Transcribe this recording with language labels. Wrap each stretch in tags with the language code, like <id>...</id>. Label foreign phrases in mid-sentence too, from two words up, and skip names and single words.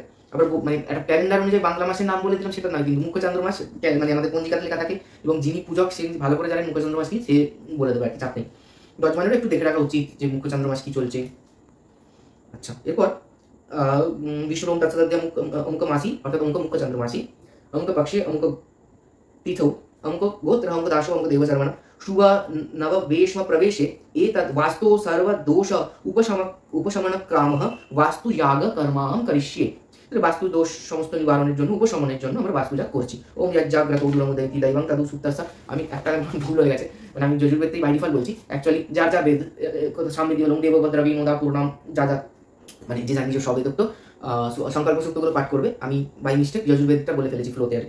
<bn>আবার মানে একটা ক্যালেন্ডার অনুযায়ী বাংলা মাসের নাম বলে দিলাম সেটা নয়, কিন্তু মুখ্য চান্দ্র মাস মানে আমাদের পঞ্জিকাতে লেখা থাকে, এবং যিনি পূজক সে ভালো করে জানেন মুখ্য চান্দ্র মাস কি, সে বলে দেবে আর কি, চাপ নেই। যজমানেরও একটু দেখে রাখা উচিত যে মুখ্য চান্দ্র মাস কি চলছে। আচ্ছা, এরপর</bn> <sa>বিষ্ণু ওম তৎসদাদ্যা অমুক মাসি, অর্থাৎ অমুক মুখ্য চান্দ্র মাসি, অমুক পক্ষে অমুক तिथौ अमुक गोत्र अमुक दाशो अमुक देवसर्वण शुभ नववेश्म प्रवेशे एतद् वास्तु सर्वदोष उपशमन कामः वास्तु याग कर्माहं करिष्ये। वास्तु दोष समस्त</sa> <bn>निवारণের জন্য উপশমনের জন্য আমরা বাস্তু যাগ করছি।</bn> <sa>ওম যজ্জাগ্রত উদুরমুদয়তি দৈবং তদু সুপ্তস্য।</sa> <bn>আমি একটা ভুল হয়ে গেছে, মানে আমি যজুর্বেদতেই</bn> <en>by default</en> <bn>বলছি, অ্যাকচুয়ালি যার যা বেদ সামনে</bn> <sa>ওম দেবভদ্রবী মোদা পূর্ণম,</sa> <bn>যা যা মানে যে যা নিজস্ব সবেদত্ত সংকল্প সূক্তগুলো পাঠ করবে, আমি</bn> <en>by mistake</en> <bn>যজুর্বেদটা বলে ফেলেছি ফ্লোতে আর কি।</bn>